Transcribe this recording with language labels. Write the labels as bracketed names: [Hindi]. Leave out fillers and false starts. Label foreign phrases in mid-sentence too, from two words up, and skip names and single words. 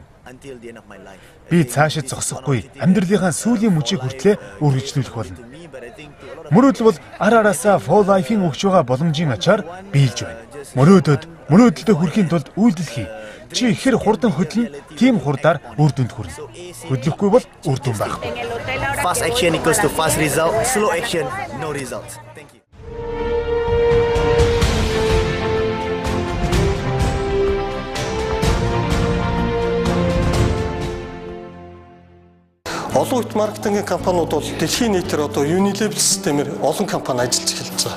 [Mongolian] Би цаашид зогсохгүй амьдралынхаа сүүлийн мөчийг хүртлээр үргэлжлүүлэх болно. Мөрөөдөл бол ар араасаа For Life-ийн өгч байгаа боломжийн ачаар биелж байна. Мөрөөдөлдөө хүрэхийн тулд үйлдэл хий. Чи ихэр хурдан хөдлөн, тийм хурдаар үр дүнд хүрнэ. Хөдлөхгүй бол үр дүн байхгүй. [English] fast action equals to fast result, slow action no results. Thank you. [Mongolian] Олон улс маркетингийн компаниуд бол дэлхийн нийтээр одоо Unilever системээр олон компани ажиллаж эхэлж байгаа.